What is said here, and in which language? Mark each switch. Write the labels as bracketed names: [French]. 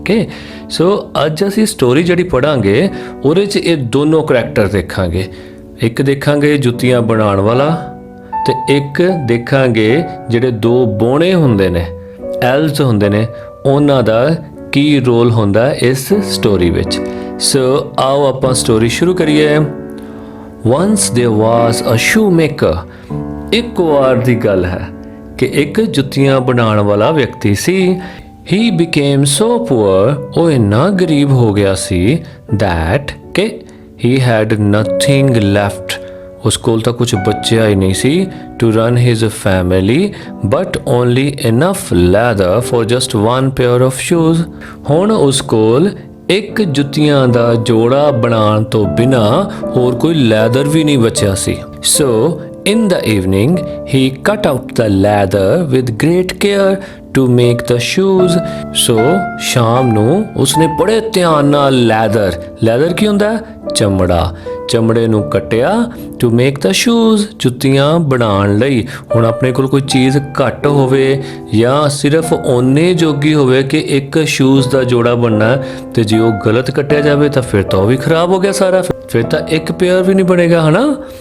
[Punjabi] Okay, ਸੋ ਅੱਜ ਅਸੀਂ story ਜਿਹੜੀ ਪੜ੍ਹਾਂਗੇ ਉਹਦੇ 'ਚ ਇਹ ਦੋਨੋਂ ਕਰੈਕਟਰ ਦੇਖਾਂਗੇ। ਇੱਕ ਦੇਖਾਂਗੇ ਜੁੱਤੀਆਂ ਬਣਾਉਣ ਵਾਲਾ ਤੇ ਇੱਕ ਦੇਖਾਂਗੇ ਜਿਹੜੇ ਦੋ ਬੋਣੇ ਹੁੰਦੇ ਨੇ, ਐਲਵਸ ਹੁੰਦੇ ਨੇ, ਉਹਨਾਂ ਦਾ ਕੀ ਰੋਲ ਹੁੰਦਾ ਇਸ ਸਟੋਰੀ ਵਿੱਚ। ਸੋ ਆਓ ਆਪਾਂ ਸਟੋਰੀ ਸ਼ੁਰੂ ਕਰੀਏ। [English] Once there was a shoemaker। [Punjabi] ਇੱਕ ਵਾਰ ਦੀ ਗੱਲ ਹੈ ਕਿ ਇੱਕ ਜੁੱਤੀਆਂ ਬਣਾਉਣ ਵਾਲਾ ਵਿਅਕਤੀ ਸੀ। [English] He became so poor, [Punjabi] ਉਹ ਇੰਨਾ ਗਰੀਬ ਹੋ ਗਿਆ ਸੀ [English] that ਕਿ he had nothing left, [Punjabi] ਉਸ ਕੋਲ ਤਾਂ ਕੁਝ ਬਚਿਆ ਹੀ ਨਹੀਂ ਸੀ [English] to run his family, but only enough leather for just one pair of shoes। [Punjabi] ਹੁਣ ਉਸ ਕੋਲ ਇੱਕ ਜੁੱਤੀਆਂ ਦਾ ਜੋੜਾ ਬਣਾਉਣ ਤੋਂ ਬਿਨਾ ਹੋਰ ਕੋਈ ਲੈਦਰ ਵੀ ਨਹੀਂ ਬਚਿਆ ਸੀ। [English] So in the evening he cut out the leather with great care to make the shoes। [Punjabi] so ਸ਼ਾਮ ਨੂੰ ਉਸਨੇ ਬੜੇ ਧਿਆਨ ਨਾਲ ਲੈਦਰ ਕੀ ਹੁੰਦਾ? ਚਮੜੇ ਨੂੰ ਕੱਟਿਆ [English] to make the shoes, [Punjabi] ਜੁੱਤੀਆਂ ਬਣਾਉਣ ਲਈ। ਹੁਣ ਆਪਣੇ ਕੋਲ ਕੋਈ ਚੀਜ਼ ਘੱਟ ਹੋਵੇ ਜਾਂ ਸਿਰਫ ਓਨੇ ਜੋਗੀ ਹੋਵੇ ਕਿ ਇੱਕ ਸ਼ੂਜ਼ ਦਾ ਜੋੜਾ ਬਣਨਾ, ਤੇ ਜੇ ਉਹ ਗਲਤ ਕੱਟਿਆ ਜਾਵੇ ਤਾਂ ਫਿਰ ਤਾਂ ਉਹ ਵੀ ਖਰਾਬ ਹੋ ਗਿਆ ਸਾਰਾ, ਫਿਰ ਤਾਂ ਇੱਕ ਪੇਅਰ ਵੀ ਨਹੀਂ ਬਣੇਗਾ, ਹਨਾ?